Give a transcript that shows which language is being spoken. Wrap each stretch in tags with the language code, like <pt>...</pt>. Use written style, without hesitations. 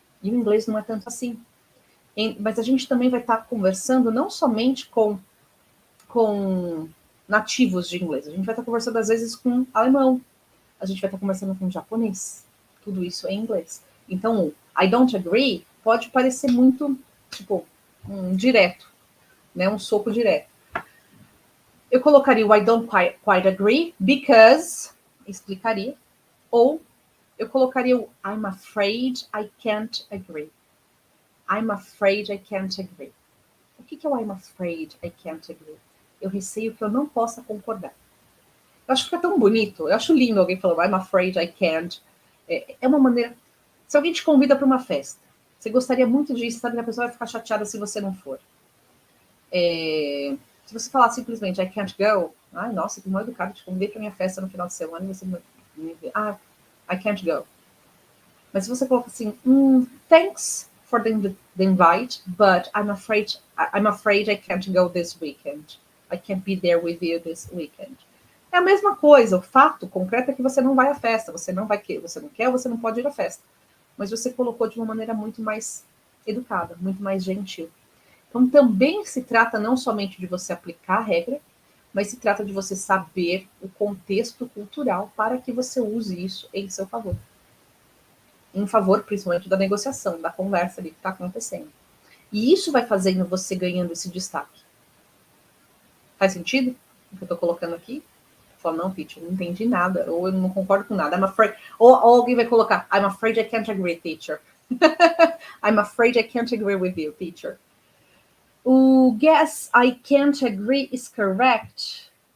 <pt>E o inglês não é tanto assim. Mas a gente também vai estar conversando não somente com nativos de inglês, a gente vai estar conversando às vezes com alemão, a gente vai estar conversando com japonês, tudo isso em inglês. Então,</pt> <en>I don't agree</en> <pt>pode parecer muito, tipo, direto, né? Um soco direto. Eu colocaria o</pt> <en>I don't quite agree because,</en> <pt>explicaria, ou eu colocaria o</pt> <en>I'm afraid I can't agree. I'm afraid I can't agree.</en> <pt>O que é o</pt> <en>I'm afraid I can't agree?</en> <pt>Eu receio que eu não possa concordar. Eu acho que é tão bonito. Eu acho lindo alguém falando</pt> <en>I'm afraid I can't.</en> <pt>É uma maneira... Se alguém te convida para uma festa, você gostaria muito de ir, sabe que a pessoa vai ficar chateada se você não for. Se você falar simplesmente</pt> <en>I can't go,</en> <pt>ai, nossa, que mal educado, te convidei para minha festa no final de semana e você me vê, I can't go. Mas se você coloca assim,</pt> <en>thanks for the invite, but I'm afraid I can't go this weekend. I can't be there with you this weekend.</en> <pt>É a mesma coisa, o fato concreto é que você não vai à festa, você não quer, você não pode ir à festa. Mas você colocou de uma maneira muito mais educada, muito mais gentil. Então também se trata não somente de você aplicar a regra, mas se trata de você saber o contexto cultural para que você use isso em seu favor. Em favor, principalmente, da negociação, da conversa ali que está acontecendo. E isso vai fazendo você ganhando esse destaque. Faz sentido o que eu estou colocando aqui? Falo, não, Teacher, eu não entendi nada, ou eu não concordo com nada.</pt> <en>I'm afraid.</en> <pt>Ou alguém vai colocar,</pt> <en>I'm afraid I can't agree, Teacher. I'm afraid I can't agree with you, Teacher. O guess I can't agree is correct.</en>